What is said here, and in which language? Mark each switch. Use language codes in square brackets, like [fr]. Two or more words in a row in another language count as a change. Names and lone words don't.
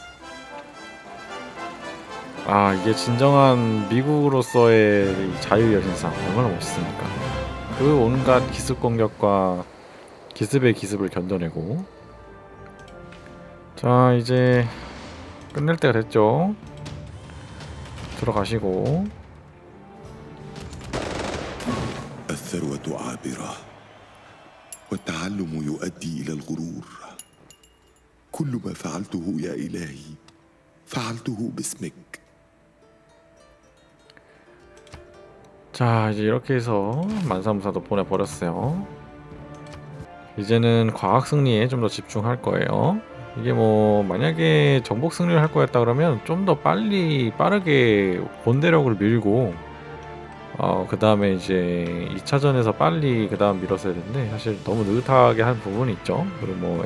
[ko] 아, 이게 진정한 미국으로서의 이 자유의 여신상 얼마나 멋있습니까? 그 온갖 기습 공격과 기습의 기습을 견뎌내고. 자, 이제 끝낼 때가 됐죠. 들어가시고. [ar] الثروة عابرة والتعلم يؤدي إلى الغرور. كل ما فعلته يا إلهي فعلته باسمك. [ko] 자, 이제 이렇게 해서 만사무사도 보내버렸어요. 이제는 과학 승리에 좀 더 집중할 거예요. 이게 뭐 만약에 정복 승리를 할 거였다 그러면 좀 더 빠르게 본대력을 밀고 그 다음에 이제 2차전에서 빨리 그 다음 밀었어야 되는데 사실 너무 느긋하게 한 부분이 있죠.